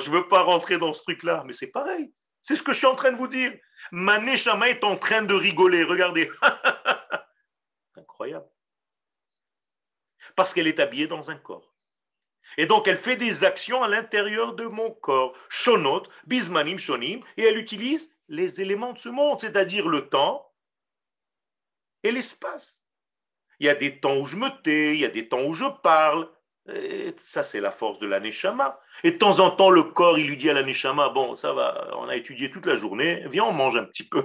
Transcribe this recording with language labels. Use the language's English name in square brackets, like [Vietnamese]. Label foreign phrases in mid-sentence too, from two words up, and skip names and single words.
[French] Je ne veux pas rentrer dans ce truc-là. Mais c'est pareil. C'est ce que je suis en train de vous dire. Ma neshama est en train de rigoler. Regardez. Incroyable. Parce qu'elle est habillée dans un corps. Et donc, elle fait des actions à l'intérieur de mon corps. [Hebrew] שונות בזמנים שונים. [French] Et elle utilise les éléments de ce monde, c'est-à-dire le temps et l'espace. Il y a des temps où je me tais, il y a des temps où je parle. Et ça, c'est la force de la neshama. Et de temps en temps, le corps, il lui dit à la neshama, bon, ça va, on a étudié toute la journée, viens, on mange un petit peu.